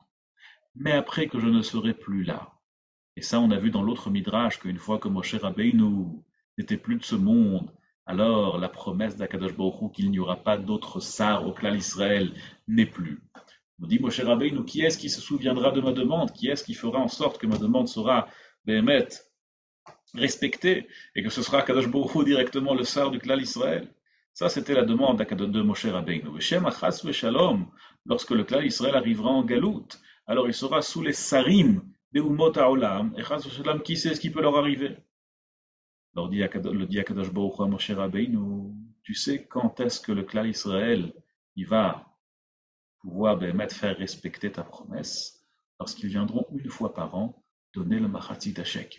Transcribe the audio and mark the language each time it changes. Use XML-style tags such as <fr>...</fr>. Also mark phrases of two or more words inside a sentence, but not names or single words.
<fr>Mais après que je ne serai plus là, et ça on a vu dans l'autre midrash qu'une fois que Moshe Rabbeinu n'était plus de ce monde, alors la promesse d'Akadosh Baruch Hu qu'il n'y aura pas d'autre sar au clan Israël n'est plus. Nous dit Moshe Rabbeinu, qui est-ce qui se souviendra de ma demande? Qui est-ce qui fera en sorte que ma demande sera respectée et que ce sera Akadosh Baruch Hu directement le sar du clan Israël? Ça, c'était la demande de Moshe Rabbeinu.</fr> <he>ואם חס ושלום,</he> <fr>lorsque le clan Israël arrivera en galoute, alors il sera sous les sarim de</fr> <he>אומות העולם,</he> <fr>et</fr> <he>חס ושלום,</he> <fr>qui sait ce qui peut leur arriver? Alors le dit Akadosh Baruch Hu à Moshe Rabbeinu, tu sais quand est-ce que le clan Israël il va pouvoir faire respecter ta promesse? Lorsqu'ils viendront une fois par an donner le</fr> <he>מחצית שקל.</he>